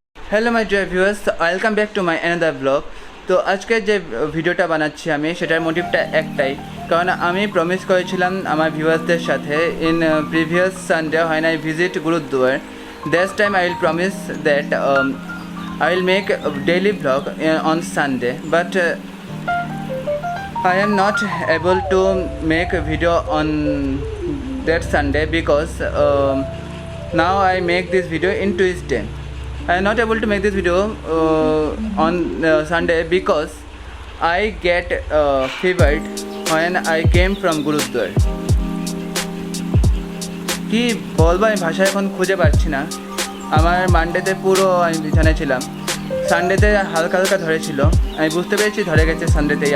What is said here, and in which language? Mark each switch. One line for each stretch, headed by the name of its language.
English: Hello my dear viewers, welcome back to my another vlog.
Bangla: তো আজকে যে ভিডিওটা বানাচ্ছি আমি, সেটার মোটিভটা একটাই, কারণ আমি প্রমিস করেছিলাম আমার ভিউয়ার্সদের সাথে
English: In previous Sunday when I visit Gurudwar. This time I will promise that I will make a daily vlog on Sunday, but I am not able to make a video on that Sunday because now I make this video in Tuesday. I am not able to make this video on Sunday because I get fevered when I came from Gurudwar.
Bangla: কি বলবো, আমি ভাষা এখন খুঁজে পাচ্ছি না। আমার মানডেতে পুরো আমি বিছানায় ছিলাম, সানডেতে হালকা হালকা ধরেছিল, আমি বুঝতে পেরেছি ধরে গেছে সানডেতেই।